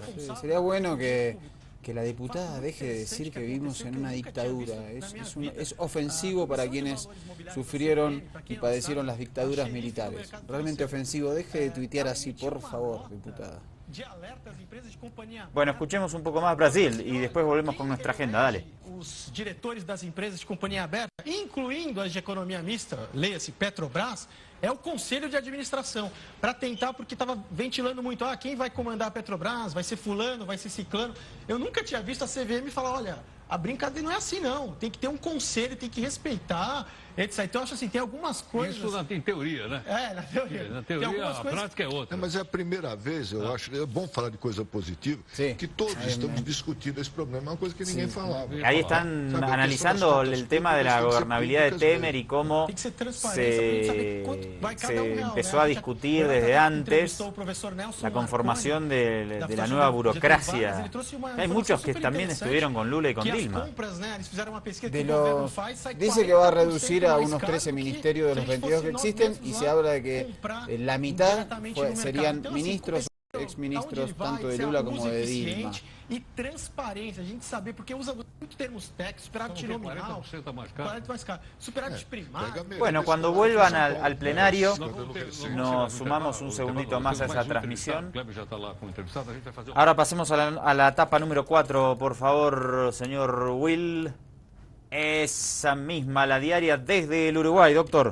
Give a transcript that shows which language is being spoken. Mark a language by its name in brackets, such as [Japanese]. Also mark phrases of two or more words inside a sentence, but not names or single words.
[Spanish] Sería bueno que la diputada deje de decir que vivimos en una dictadura. Es ofensivo para quienes sufrieron y padecieron las dictaduras militares. Realmente ofensivo. Deje de tuitear así, por favor, diputada. Bueno, escuchemos un poco más Brasil y después volvemos con nuestra agenda. Dale. [Portuguese] Os diretores das empresas de companhia aberta, incluindo as de economia mista, leia-se Petrobras, é o conselho de administração, para tentar, porque estava ventilando muito, quem vai comandar a Petrobras, vai ser fulano, vai ser ciclano. Eu nunca tinha visto a CVM falar, olha, a brincadeira não é assim não, tem que ter um conselho, tem que respeitar, etc. Então eu acho assim, tem algumas coisas... Isso em teoria, né? Na teoria. Na teoria, a prática é outra. Mas é a primeira vez, eu acho, é bom falar de coisa positiva, que todos estamos discutindo esse problema, é uma coisa que ninguém falava. [Spanish] Ahí están analizando el tema de la gobernabilidad de Temer y cómo se se empezó a discutir desde antes la conformación de la nueva burocracia. Hay muchos que también estuvieron con Lula y con Dilma. Dice que va a reducir a unos 13 ministerios de los 22 que existen y se habla de que la mitad serían ministros, exministros, tanto de Lula como de Dilma. [Portuguese] E transparência, a gente saber, porque usa muitos termos técnicos, superávit nominal, 40% mais caro, superávit primário. [Spanish] Bueno, cuando vuelvan al plenario, nos sumamos un segundito más a esa transmisión. Ahora pasemos a la etapa número 4, por favor, señor Will. Esa misma, la diaria desde el Uruguay, doctor.